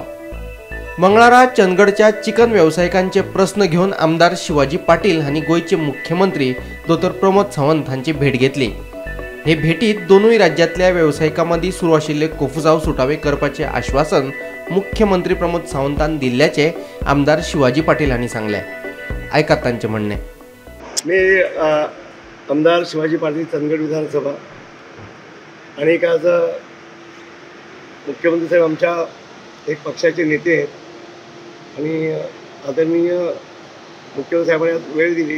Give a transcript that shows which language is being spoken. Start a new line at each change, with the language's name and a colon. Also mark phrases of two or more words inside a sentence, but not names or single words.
Konkani: मंगळारा चंदगडच्या चिकन व्यावसायिकांचे प्रश्न घेवन आमदार शिवाजी पाटील हांणी गोयचे मुख्यमंत्री डॉ प्रमोद सावंत हांची भेट घेतली। हे भेटीत दोनूय राज्यांतल्या व्यावसायिकां सुरू आशिल्ले कोफुजाव सुटावे करपाचे आश्वासन मुख्यमंत्री प्रमोद सावंतान दिल्ल्याचे आमदार शिवाजी पाटील हांणी सांगले। ऐकात तांचे म्हणणे।
Marathi: मी आमदार शिवाजी पाटील चंदगड विधानसभा आणि आज मुख्यमंत्री साहेब आमच्या एक पक्षाचे नेते आहेत आणि आदरणीय मुख्यमंत्री साहेबांनी वेळ दिली।